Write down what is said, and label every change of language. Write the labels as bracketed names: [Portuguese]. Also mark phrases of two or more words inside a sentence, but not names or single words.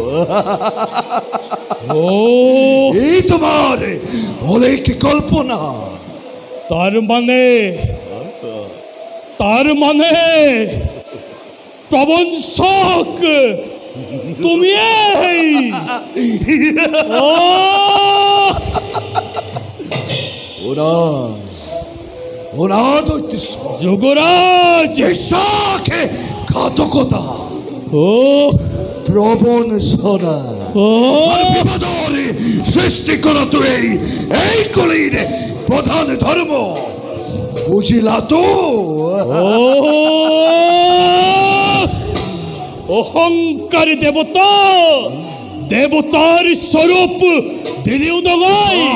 [Assamese] এই তোমাৰ অলেখ কল্পনা। তাৰ মানে প্ৰবঞ্চক তুমিয়েই। [Bangla] ওরা দৈত্যেশ্বর যুবরাজ, বিশ্বাসে ঘাতকতা ও প্রবঞ্চনা ও আর বিপদের সৃষ্টি করাতো এই কলির প্রধান ধর্ম, বুঝিলা তো? অহংকারী দেবতা, দেবতার স্বরূপ দিলেও দগাই।